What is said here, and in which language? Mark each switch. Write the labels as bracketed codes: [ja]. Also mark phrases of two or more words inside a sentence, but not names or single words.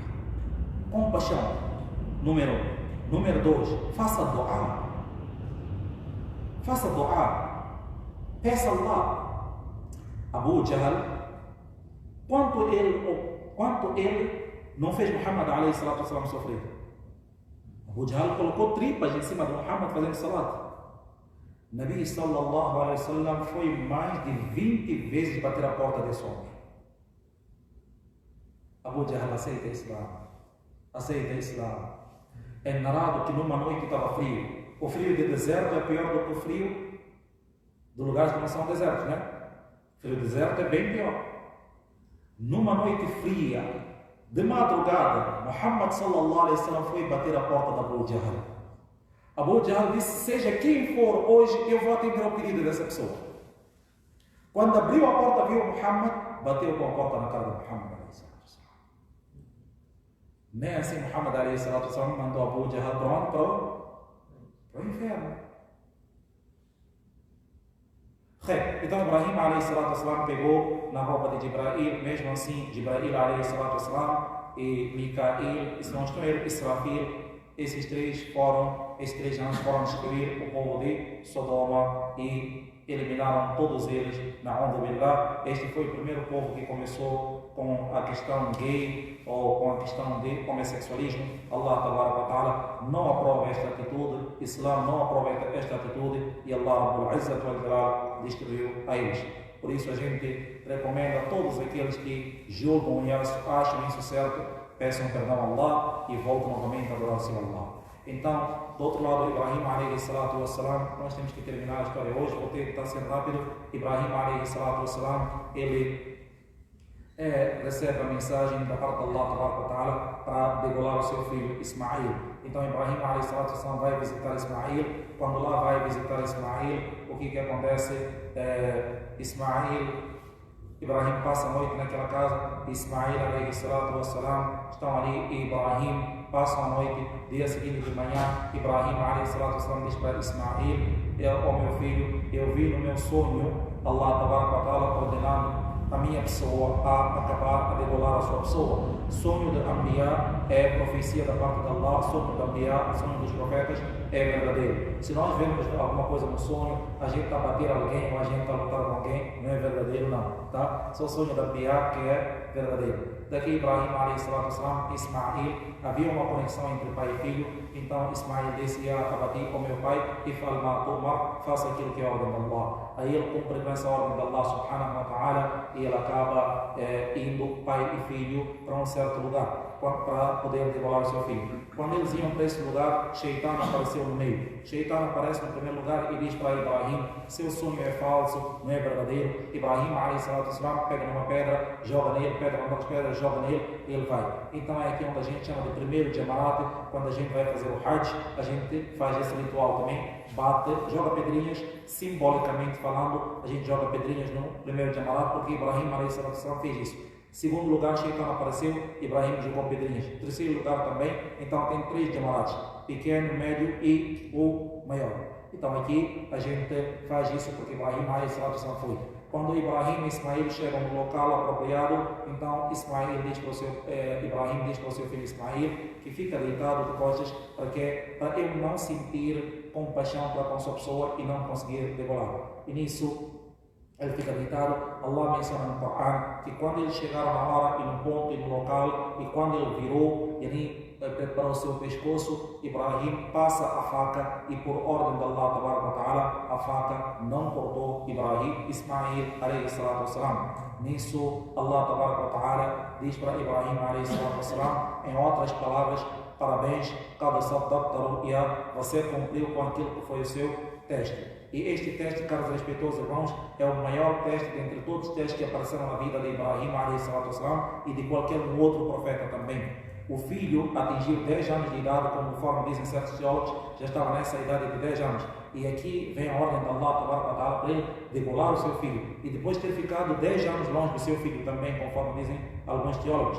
[pt] Compaixão, número 1. Número 2, faça dua. Faça dua. Peça Allah. Abu Jahl, quanto ele não fez Muhammad [ar] عليه الصلاة والسلام [pt] sofrer? Abu Jahl colocou tripas em cima de Muhammad fazendo salat. [ar] نبي صلى الله عليه وسلم [pt] foi mais de 20 vezes bater a porta desse homem. Abu Jahl aceita Islam. Aceita Islam. É narrado que numa noite estava frio. O frio de deserto é pior do que o frio de lugares que não são desertos, né? O frio do deserto é bem pior. Numa noite fria, de madrugada, Muhammad [ar] صلى الله عليه وسلم [pt] foi bater a porta da Abu Jahl. Abu Jahl disse, seja quem for hoje, eu vou atender ao pedido dessa pessoa. Quando abriu a porta, viu Muhammad, bateu com a porta na cara de Muhammad [ar] عليه الصلاة والسلام. [pt] Nem assim Muhammad [ar] عليه الصلاة والسلام [pt] mandou Abu Jahl para o inferno. Então Ibrahim [ar] عليه الصلاة والسلام [pt] pegou na roupa de Jibrail, mesmo assim Jibrail [ar] عليه الصلاة والسلام [pt] e Mikael, se não estou errado, Israfil, esses três anjos foram destruir o povo de Sodoma e eliminaram todos eles na onda billah. Este foi o primeiro povo que começou com a questão gay ou com a questão de homossexualismo. [ar] الله تعالى [pt] não aprova esta atitude, Islam não aprova esta atitude e [ar] الله رب العزة والجلال [pt] destruiu a eles. Por isso a gente recomenda a todos aqueles que julgam e acham isso certo, peçam perdão a Allah e voltem novamente a adorar o seu Allah. Então, do outro lado, Ibrahim [ar] عليه الصلاة والسلام, [pt] nós temos que terminar a história hoje, vou tentar ser rápido. Ibrahim [ar] عليه الصلاة والسلام, [pt] ele recebe a mensagem da parte de Allah para degolar o seu filho Ismail. Então Ibrahim [ar] عليه الصلاة والسلام [pt] vai visitar Ismail. Quando lá vai visitar Ismail, o que acontece? Ibrahim passa a noite naquela casa, Ismail alayhi salatu wassalam estão ali e Ibrahim passa a noite. Dia seguinte de manhã, Ibrahim [ar] عليه الصلاة والسلام [pt] diz para Ismail, ó meu filho, eu vi no meu sonho [ar] الله تعالى [pt] ordenando a minha pessoa a acabar, a degolar a sua pessoa. Sonho de Anbiya é profecia da parte de Allah, sonho de Anbiya, sonho dos profetas é verdadeiro. Se nós vemos alguma coisa no sonho, a gente está a bater alguém ou a gente está a lutar com alguém, não é verdadeiro não, tá? Só o sonho de Anbiya que é verdadeiro. Daqui Ibrahim [ar] عليه الصلاة والسلام, [pt] Ismail, havia uma conexão entre pai e filho, então Ismail disse a Abati, o meu pai, e faça aquilo que é a ordem de Allah. Aí ele cumpre com essa ordem de [ar] الله سبحانه وتعالى [pt] e ele acaba indo, pai e filho, para um certo lugar para poder degolar o seu filho. Quando eles iam para esse lugar, Shaitan apareceu no meio. Shaitan aparece no primeiro lugar e diz para Ibrahim, seu sonho é falso, não é verdadeiro. Ibrahim [ar] عليه الصلاة والسلام [pt] pega numa pedra, joga nele, pega uma outra pedra, joga nele e ele vai. Então é aqui onde a gente chama de primeiro Jamarat. Quando a gente vai fazer o Hajj, a gente faz esse ritual também, bate, joga pedrinhas, simbolicamente falando, a gente joga pedrinhas no primeiro Jamarat, porque Ibrahim [ar] عليه الصلاة والسلام [pt] fez isso. Segundo lugar, Shaitan apareceu, Ibrahim jogou pedrinhas. Terceiro lugar também, então tem 3 Jamarats, pequeno, médio e o maior. Então aqui a gente faz isso porque Ibrahim [ar] عليه الصلاة والسلام [pt] foi. Quando Ibrahim e Ismail chegam no local apropriado, então Ismail diz para o seu, Ibrahim diz para o seu filho Ismail que fica deitado de costas para ele não sentir compaixão para com a sua pessoa e não conseguir degolar. E nisso ele fica deitado. Allah menciona no Coran que quando eles chegaram na hora e no ponto e no local, e quando ele virou, ele preparou o seu pescoço, Ibrahim passa a faca e por ordem de [ar] الله تعالى, [pt] a faca não cortou Ismail [ar] عليه الصلاة والسلام. [pt] Nisso [ar] الله تعالى [pt] diz para Ibrahim [ar] عليه الصلاة والسلام, [pt] em outras palavras, parabéns, você cumpriu com aquilo que foi o seu teste. E este teste, caros respeitosos irmãos, é o maior teste dentre todos os testes que apareceram na vida de Ibrahim [ar] عليه الصلاة والسلام [pt] e de qualquer outro profeta também. O filho atingiu 10 anos de idade, conforme dizem certos teólogos, já estava nessa idade de 10 anos. E aqui vem a ordem de Allah para ele degolar o seu filho. E depois de ter ficado 10 anos longe do seu filho também, conforme dizem alguns teólogos.